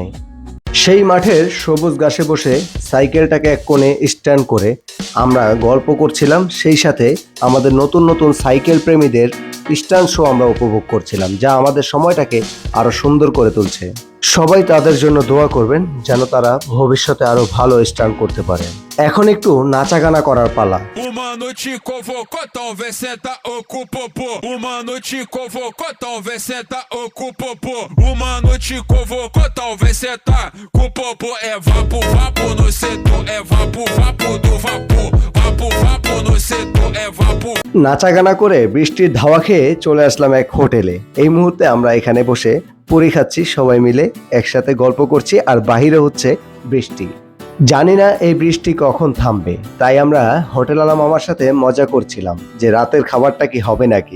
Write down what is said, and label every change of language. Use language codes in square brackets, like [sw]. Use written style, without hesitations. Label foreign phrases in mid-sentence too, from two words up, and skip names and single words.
[bn] সেই মাঠের সবুজ ঘাসে বসে সাইকেলটাকে এক কোণে স্ট্যান্ড করে আমরা গল্প করছিলাম। সেই সাথে আমাদের নতুন নতুন সাইকেল প্রেমীদের স্ট্যান্ড শো আমরা উপভোগ করছিলাম, যা আমাদের সময়টাকে আরো সুন্দর করে তুলছে। সবাই তাদের জন্য দোয়া করবেন যেন তারা ভবিষ্যতে আরো ভালো স্ট্যান্ড করতে পারে। এখন একটু নাচা গানা করার পালা। [pt] Uma noite convocou, talvez senta o popô. Uma noite convocou, talvez senta o popô. Uma noite convocou, talvez senta o popô. É vapo, vapo no setor, é vapo, vapo do vapor. Vapo, vapo no setor, é vapo. [bn] নাচা গানা করে বৃষ্টির ধাওয়া খেয়ে চলে আসলাম এক হোটেলে। এই মুহূর্তে আমরা এখানে বসে পুরি খাচ্ছি, সবাই মিলে একসাথে গল্প করছি, আর বাহিরে হচ্ছে বৃষ্টি। জানি না এই বৃষ্টি কখন থামবে, তাই আমরা হোটেল আলা মামার সাথে মজা করছিলাম যে রাতের খাবারটা কি হবে নাকি।